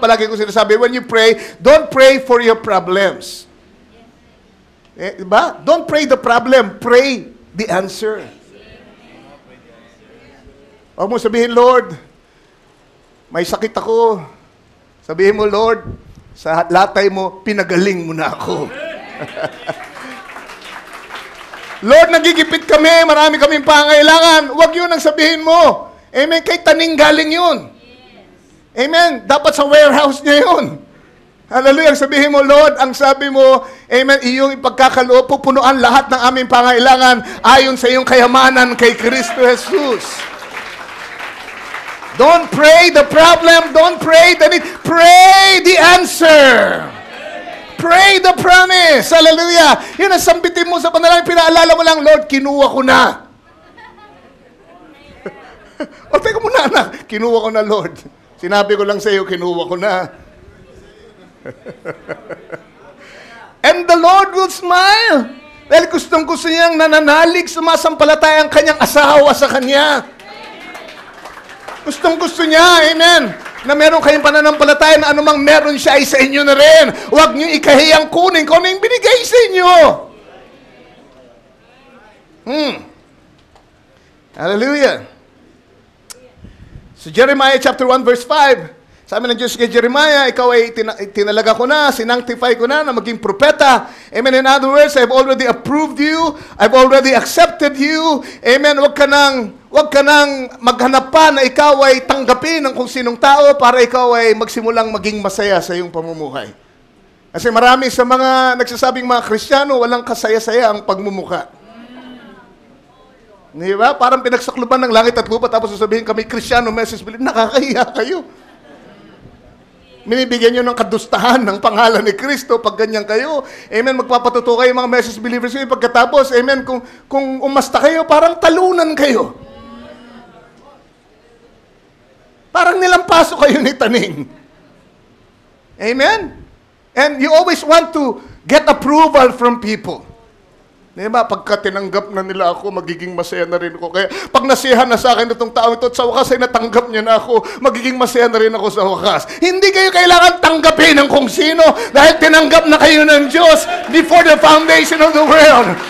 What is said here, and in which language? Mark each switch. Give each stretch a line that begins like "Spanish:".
English: Palagi ko sinasabi, when you pray, don't pray for your problems. Diba? Don't pray the problem, pray the answer.
Filipino: Huwag mo sabihin, Lord, may sakit ako. Sabihin mo, Lord, sa latay mo, pinagaling mo na ako. Lord, nagigipit kami, marami kaming pangailangan. Huwag yun ang sabihin mo. Amen, kay taning galing yun. Amen, dapat sa warehouse niya yun. Hallelujah. Sabihin mo, Lord, ang sabi mo, amen, iyong ipagkakaloob, pupunuan lahat ng aming pangailangan ayon sa iyong kayamanan kay Kristo Jesus.
English: Don't pray the problem, don't pray the need, pray the answer. Pray the promise.
Filipino: Hallelujah. Yun ang sambitin mo sa panalangin, pinaalala mo lang, Lord, kinuha ko na. O, teka muna, anak, kinuha ko na, Lord. Sinabi ko lang sa iyo, kinuha ko na.
English: And the Lord will smile.
Filipino: Dahil gustong-gusto niyang nananalig, sumasampalataya ang kanyang asawa sa kanya. Gustong-gusto niya, amen, na meron kayong pananampalataya na anumang meron siya ay sa inyo na rin. Huwag niyo ikahiyang kunin kung ano yung binigay sa inyo.
English: Hallelujah. So Jeremiah chapter 1 verse 5,
Filipino: Sabi ng Diyos kay Jeremiah, ikaw ay tinalaga ko na, sinanctify ko na maging propeta. Amen.
English: In other words, I've already approved you. I've already accepted you. Amen.
Filipino: Huwag ka nang maghanap pa na ikaw ay tanggapin ng kung sinong tao para ikaw ay magsimulang maging masaya sa iyong pamumuhay. Kasi marami sa mga nagsasabing mga Kristiyano, walang kasaya-saya ang pagmumuka. Di ba? Parang pinagsakluban ng langit at lupa tapos sasabihin kami, Kristiyano, message believe, nakakahiya kayo. Minibigyan nyo ng kadustahan ng pangalan ni Kristo pag ganyan kayo. Amen, magpapatuto kayo mga message believers kayo. Pagkatapos, amen, kung umasta kayo, parang talunan kayo. Parang nilampaso kayo ni Taning. Amen?
English: And you always want to get approval from people.
Filipino: Diba? Pagka tinanggap na nila ako, magiging masaya na rin ako. Kaya pag nasiyahan na sa akin itong tao ito, at sa wakas ay natanggap niya na ako, magiging masaya na rin ako sa wakas. Hindi kayo kailangan tanggapin ng kung sino dahil tinanggap na kayo ng Diyos
English: before the foundation of the world.